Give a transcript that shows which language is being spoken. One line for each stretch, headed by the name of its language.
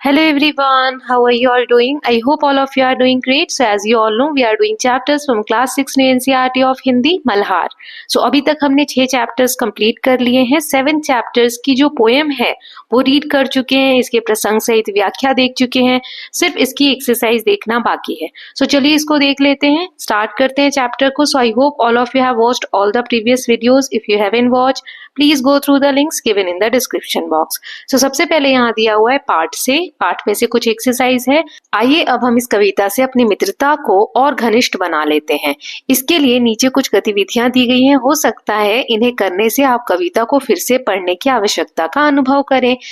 English: Hello everyone, how are you all doing? I hope all of you are doing great. So as you all know, we are doing chapters from class 6 new NCERT of Hindi Malhar.
Hindi: So अभी तक हमने 6 chapters complete कर लिए हैं. 7 chapters की जो poem है वो रीड कर चुके हैं, इसके प्रसंग सहित व्याख्या देख चुके हैं, सिर्फ इसकी एक्सरसाइज देखना बाकी है. So चलिए इसको देख लेते हैं, स्टार्ट करते हैं चैप्टर को.
English: So I hope all of you have watched all the previous videos. If you haven't watched, please go through the links given in the description box.
Hindi: So सबसे पहले यहाँ दिया हुआ है पाठ में से कुछ एक्सरसाइज है. आइए अब हम इस कविता से अपनी मित्रता को और घनिष्ठ बना लेते हैं. इसके लिए नीचे कुछ गतिविधियां दी गई हैं. हो सकता है इन्हें करने से आप कविता को फिर से पढ़ने की आवश्यकता का अनुभव करें.